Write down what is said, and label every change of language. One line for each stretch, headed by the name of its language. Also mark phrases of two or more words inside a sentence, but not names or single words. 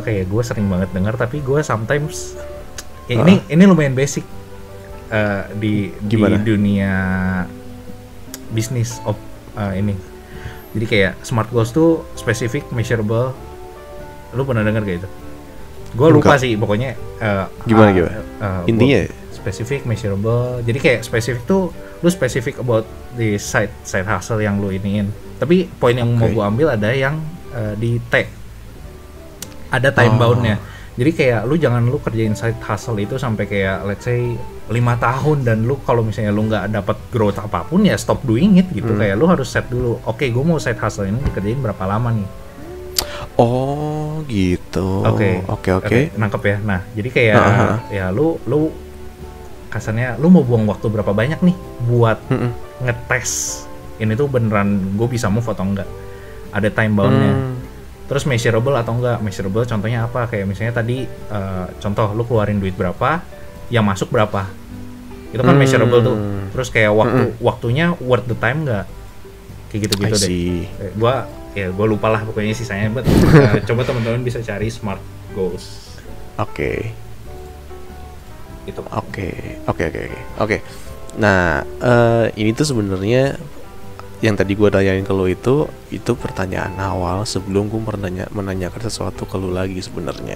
Indonesian: Kayak gue sering banget dengar, tapi gue sometimes ini lumayan basic di dunia bisnis ini. Jadi kayak SMART goals tuh
English: specific, measurable.
Indonesian: Lu pernah dengar gak itu? Gue lupa sih pokoknya. Gimana? Intinya
English: specific, measurable.
Indonesian: Jadi kayak specific tuh lu
English: specific about the side hustle
Indonesian: yang lu iniin. Tapi poin yang mau gue ambil ada yang di T. Ada time boundnya. Jadi kayak lu jangan lu kerjain
English: side hustle
Indonesian: itu sampai kayak
English: let's say
Indonesian: 5 tahun, dan lu kalau misalnya lu nggak dapat growth apapun ya
English: stop doing it
Indonesian: gitu. Kayak lu harus set dulu, oke, gue mau
English: side hustle
Indonesian: ini dikerjain berapa lama nih. Oh gitu. Oke. Nangkep ya. Nah, jadi kayak ya lu kasarnya lu mau buang waktu berapa banyak nih buat ngetes ini tuh beneran gue bisa move atau enggak. Ada time boundnya. Terus measurable atau enggak? Measurable contohnya apa? Kayak misalnya tadi contoh lu keluarin duit berapa, yang masuk berapa. Itu kan measurable tuh. Terus kayak waktunya
English: worth the time
Indonesian: enggak? Kayak gitu-gitu deh. Gua lupa lah pokoknya sisanya. Coba teman-teman bisa cari
English: SMART goals.
Indonesian: Oke. Itu. Oke. Nah, ini tuh sebenarnya yang tadi gue tanyain ke lo itu pertanyaan awal sebelum gue menanyakan sesuatu ke lo lagi sebenarnya.